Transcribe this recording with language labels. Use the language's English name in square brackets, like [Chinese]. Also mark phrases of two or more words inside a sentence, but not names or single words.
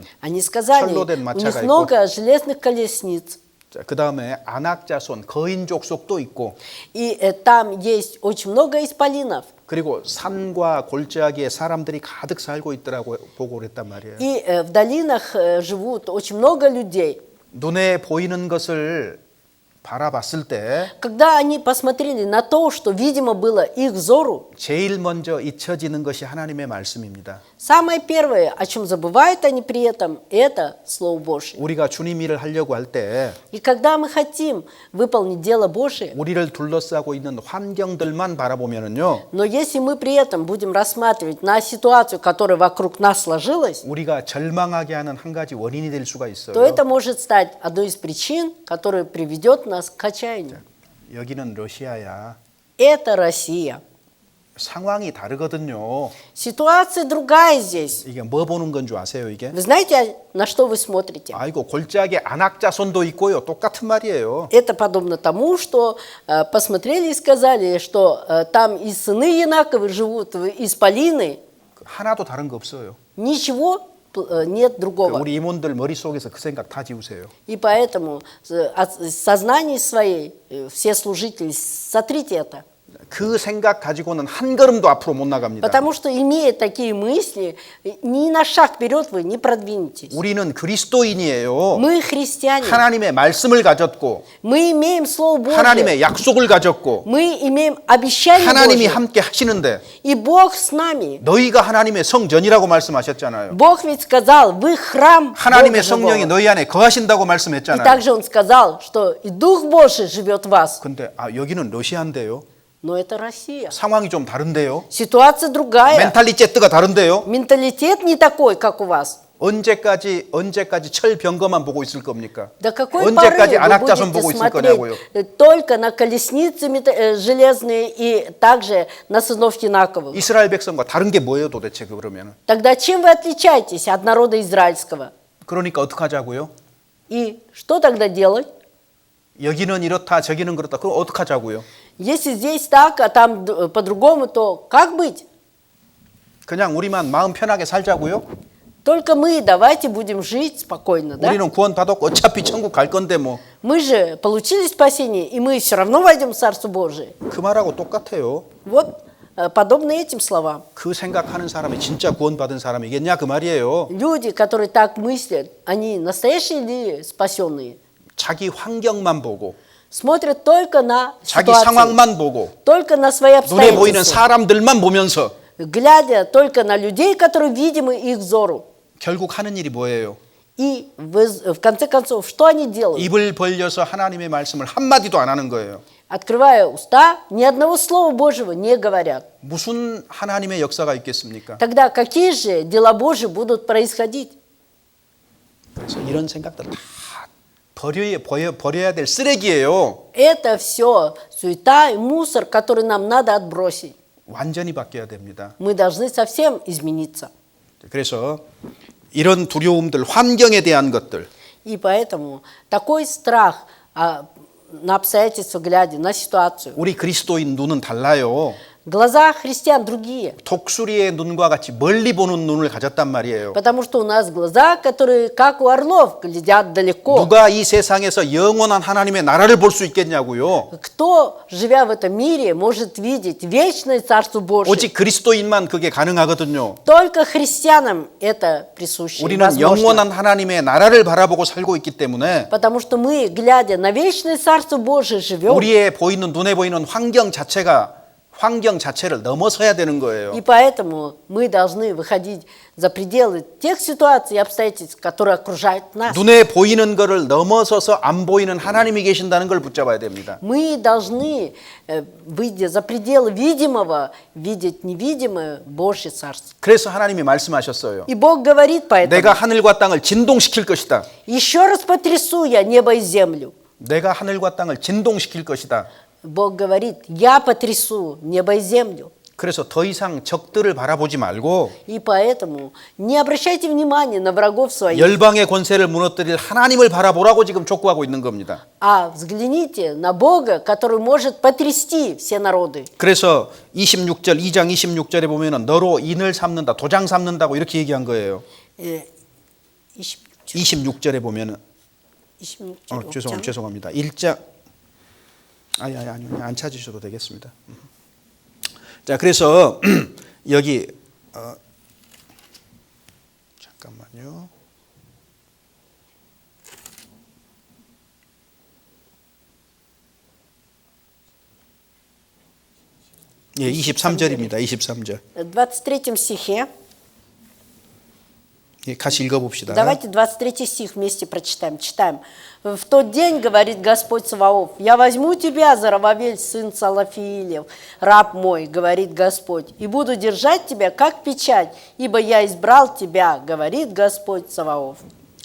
[Russian] Они сказали, [Korean] 철로 된 [Russian] у [Korean] 마차가 [Russian] них много железных колесниц, [Korean] 그 다음에 안악자손 거인 족속도 있고 [Russian] и там есть очень много исполинов, [Korean] 그리고 산과 골짜기에 사람들이 가득 살고 있더라고 보고를 했단 말이에요. [Russian] и в долинах живут очень много людей. [Korean] 눈에 보이는 것을 바라봤을 때 [Russian] Когда они посмотрели на то, что, видимо, было их взору, [Korean] 제일 먼저 잊혀지는 것이 하나님의 말씀입니다. [Russian] самое первое, о чем забывают они при этом, это Слово Божие. [Korean] 우리가 주님 일을 하려고 할 때 [Russian] И когда мы хотим выполнить дело Божие, [Korean] 우리를 둘러싸고 있는 환경들만 바라보면은요, [Russian] но если мы при этом будем рассматривать на ситуацию, которая вокруг нас сложилась, [Korean] 우리가 절망하게 하는 한 가지 원인이 될 수가 있어요. [Russian] то это может стать одной из причин, которая приведет нас к отчаянию. [Korean] 여기는 러시아야. [Russian] Это Россия. [Korean] 상황이 다르거든요. [Russian] Ситуация другая здесь. [Korean] 이게 뭐 보는 건 줄 아세요, 이게? [Russian] Вы знаете, на что вы смотрите? [Korean] 아이고, 골짜기에 안악자손도 있고요. 똑같은 말이에요. [Russian] Это подобно тому, что посмотрели и сказали, что там и сыны Янаковы живут, исполины. [Korean] 하나도 다른 거 없어요. [Russian] Ничего нет другого. [Korean] 우리 임원들 머릿속에서 그 생각 다 지우세요. [Russian] И поэтому от сознания своей все служители сотрите это. [Korean] 그 생각 가지고는 한 걸음도 앞으로 못 나갑니다. [Russian] Потому что, имея такие мысли, ни на шаг вперед вы не продвинетесь. [Korean] 우리는 그리스도인이에요. [Russian] Мы христиане. [Korean] 하나님의 말씀을 가졌고 [Russian] Мы имеем Слово Божие. [Korean] 하나님의 약속을 가졌고 [Russian] Мы имеем обещание [Korean] 하나님이 [Russian] Божие. [Korean] 함께 하시는데 [Russian] И Бог с нами. [Korean] 너희가 하나님의 성전이라고 말씀하셨잖아요. [Russian] Бог ведь сказал, вы храм [Korean] 하나님의 [Russian] Бога [Korean] 성령이 [Russian] живого. [Korean] 너희 안에 거하신다고 [Russian] И [Korean] 말씀했잖아요. [Russian] также Он сказал, что и Дух Божий живет в вас. [Korean] 근데 여기는 러시아인데요. [Russian] Но это Россия. [Korean] 상황이 좀 다른데요. [Russian] Ситуация другая. [Korean] 멘탈리제트가 다른데요. [Russian] Менталитет не такой, как у вас. [Korean] 언제까지 철 병거만 보고 있을 겁니까? [Russian] До какой [Korean] 언제까지 [Russian] поры вы [Korean] 안악자손 [Russian] будете [Korean] 보고 있을 [Russian] смотреть [Korean] 거냐고요. [Russian] только на колесницы железные и также на сынов Инаковых? [Korean] 이스라엘 백성과 다른 게 뭐예요, 도대체 그러면은? [Russian] Тогда чем вы отличаетесь от народа израильского? [Korean] 그러니까 어떻게 하자고요? [Russian] И что тогда делать? [Korean] 여기는 이렇다, 저기는 그렇다. 그럼 어떻게 하자고요? [Russian] Если здесь так, а там по-другому, то как быть? [Korean] 그냥 우리만 마음 편하게 살자고요? [Russian] Только мы давайте будем жить спокойно, да? [Korean] 우리는 구원 받았고 어차피 천국 갈 건데 뭐. [Russian] Мы же получили спасение, и мы все равно войдем в Царство Божие. [Korean] 그 말하고 똑같아요. [Russian] Вот подобно этим словам. [Korean] 그 생각하는 사람이 진짜 구원 받은 사람이겠냐 그 말이에요. [Russian] Люди, которые так мыслят, они настоящие ли спасенные? [Korean] 자기 환경만 보고 [Russian] Смотрят только на [Korean] 자기 [Russian] ситуацию, [Korean] 상황만 보고 [Russian] только на свои [Korean] 눈에 보이는 [Russian] обстоятельства, [Korean] 사람들만 보면서 [Russian] глядя только на людей, которые видимы их взору. [Korean] 결국 하는 일이 뭐예요? [Russian] И в конце концов, что они делают? [Korean] 입을 벌려서 하나님의 말씀을 한마디도 안 하는 거예요. [Russian] Открывая уста, ни одного слова Божьего не говорят. [Korean] 무슨 하나님의 역사가 있겠습니까? [Russian] Тогда какие же дела Божьи будут происходить? [Korean] 그래서 이런 생각들 다 버려야 될 쓰레기예요. [Russian] Это все суета и мусор, который нам надо отбросить. [Korean] 완전히 바뀌어야 됩니다. [Russian] Мы должны совсем измениться. [Korean] 그래서 이런 두려움들, 환경에 대한 것들, [Russian] И поэтому такой страх на обстоятельства глядя, на ситуацию. [Korean] 우리 그리스도인 눈은 달라요. [Russian] Глаза христиан другие, [Korean] 독수리의 눈과 같이 멀리 보는 눈을 가졌단 말이에요. [Russian] потому что у нас глаза, которые как у орлов, глядят далеко. [Korean] 누가 이 세상에서 영원한 하나님의 나라를 볼 수 있겠냐고요. [Russian] Кто, живя в этом мире, может видеть вечное Царство Божие? [Korean] 오직 그리스도인만 그게 가능하거든요. [Russian] Только христианам это присуще. и [Korean] 우리는 [Russian] возможно. [Korean] 영원한 하나님의 나라를 바라보고 살고 있기 때문에 [Russian] Потому что мы, глядя на вечное Царство Божие, живем. [Korean] 우리의 보이는 눈에 보이는 환경 자체를 넘어서야 되는 거예요. [Russian] И поэтому мы должны выходить за пределы тех ситуаций и обстоятельств, которые окружают нас. [Korean] 눈에 보이는 거를 넘어서서 안 보이는 하나님이 계신다는 걸 붙잡아야 됩니다. [Russian] Мы должны, выйдя за пределы видимого, видеть невидимое Божье Царство. [Korean] 그래서 하나님이 말씀하셨어요. [Russian] И Бог говорит поэтому, [Korean] 내가 하늘과 땅을 진동시킬 것이다. [Russian] еще раз потрясу я небо и землю. [Korean] 내가 하늘과 땅을 진동시킬 것이다. [Russian] Бог говорит, я потрясу небо и землю. [Korean] 그래서 더 이상 적들을 바라보지 말고 [Russian] И поэтому не обращайте внимания на врагов своих, [Korean] 열방의 권세를 무너뜨릴 하나님을 바라보라고 지금 촉구하고 있는 겁니다. [Russian] а взгляните на Бога, который может потрясти все народы. [Korean] 그래서 2장 26절에 보면은 너로 인을 삼는다, 도장 삼는다고 이렇게 얘기한 거예요. 26절에 보면은 26절. 죄송합니다. 1장 아니요. 안 찾으셔도 되겠습니다. 자, 그래서 여기 잠깐만요. 예, 23절입니다. 23절. [Russian] В 23 стихе. [Korean] 예, 같이 읽어봅시다. [Russian] Давайте 23 стих вместе прочитаем. Читаем. «В тот день, говорит Господь Саваоф, я возьму тебя, Зарававель, сын Салафиилев, раб мой, говорит Господь, и буду держать тебя, как печать, ибо я избрал тебя, говорит Господь Саваоф».